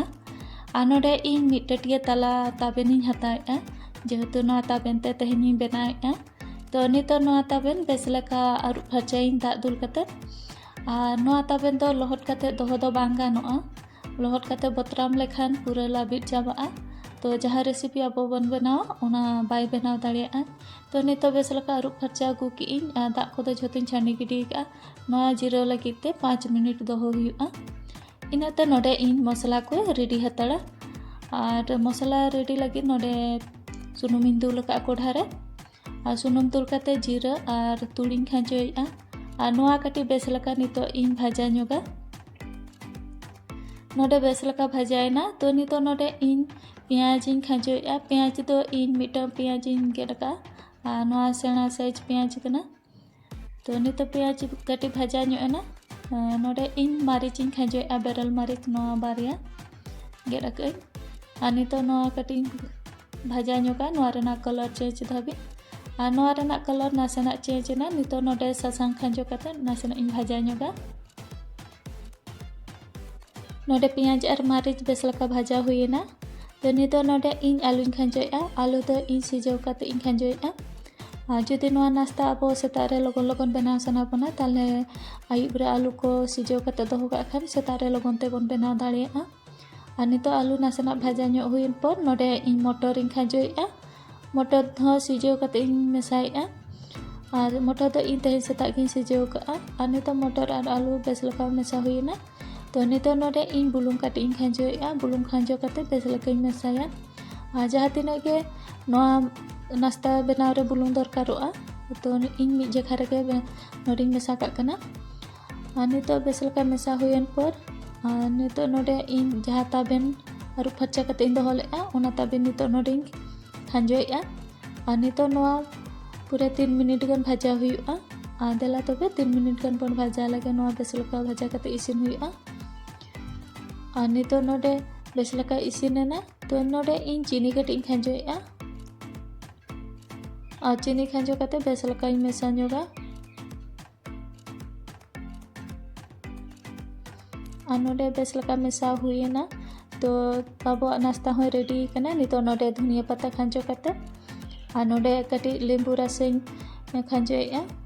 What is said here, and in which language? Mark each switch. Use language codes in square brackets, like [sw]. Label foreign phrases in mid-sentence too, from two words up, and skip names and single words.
[sat] Node ing mid tatia tala taben ing hatae'a jehetu noa taben te tehen ing benae'a. To nito noa taben besleka arup phacain dak dul katet noa taben do lohot katet doho do bang gano'a. Lohot katet botram lekhan pura labit jaba'a. तो जहाँ रेसिपी अब बन बनाओ उना बाय बनाव दाड़िया'a तो नितो बेस लका अरुप फरचा गु की दाग को झोतिन छानी गिडी का नोआ जिरो लगी ते 5 मिनट दोहो हुआ इनाते नोडे इन मसला को रेडी हतड़ा और मसला रेडी लगी नोडे सुनुमिन दुल का कोढ़ा रे सुनुम दुल काते जीरा और तुड़िन खांजोया और नोआ कटी बेस लका नितो इन भाजा ᱧᱚᱜᱟ नोडे बेस लका भाजायना तो नितो नोडे इन पियाज इन खांजोया पियाज दो इन मिटम पियाज इन गेडका नोआ सेना साइज पियाज कना तो नितो पियाज कटी भाजा ᱧᱚᱜ नोडे इन मारिच इन खांजोया बेरल मारिच नोआ बारिया गेडका नितो नोआ कटी भाजा ᱧᱚᱜᱟ नोआ रेना [en] color change [sat] धाबी नोआ रेना कलर नासेना चेंज ना नितो नोडे सासांग खांजो कते नासेना इन भाजा ᱧᱚᱜᱟ नोडे पियाज और मारिच बेस लका भाजा हुईना तो नितो नोडे इन आलू इन खांजोया आलू दो इन सिजो काते इन खांजोया जुदी नोआ नास्ता अब सेतारे लगन लगन बनाव सना बना ताले आयुब रे आलू को सिजो काते दोहो का खान सेतारे लगन ते बन बनाव दाड़िया'a नितो आलू नासेना भाजा ᱧᱚᱜ हुईन पर नोडे इन मटर इन खांजोया मटर हो सिजो काते इन मेसाया और मटर दो इन तेहन सेता गिन सिजो का नितो मटर और आलू बेस लका मेसा हुईना तो नितो नोडे इन बुलुंग काटे इन खांजोया बुलुंग खांजो काते बेस लका इन मेसाया जहाँ तिनाग गे नोआ नास्ता बनाव रे बुलुंग दरकारोआ तो इन मिद जेखा रेगे नोडे मेसा काग कना नितो बेस लका मेसा हुईन पर नितो नोडे इन जहाँ ताबेन अरुप फरचा काते इन दोहो लेआ ओना ताबेन नितो नोडे इन खांजोया नितो नोआ पूरा 3 मिनट गन भाजा हुआ देला तबे 3 मिनट गन बन भाजा लगे नोआ बेस लका भाजा काते इसिन हुआ नितो नोडे बेस लका इसिनेना तो नोडे इन चीनी कटी इन खांजोया चीनी खांजो काते बेस लका इन मेसा ᱧᱚᱜᱟ नोडे बेस लका मेसा हुईना तो अब नास्ता हो रेडी कना नितो नोडे [hi] धनिया पत्ता [sat] खांजो काते नोडे कटी लेंबू रस खांजोया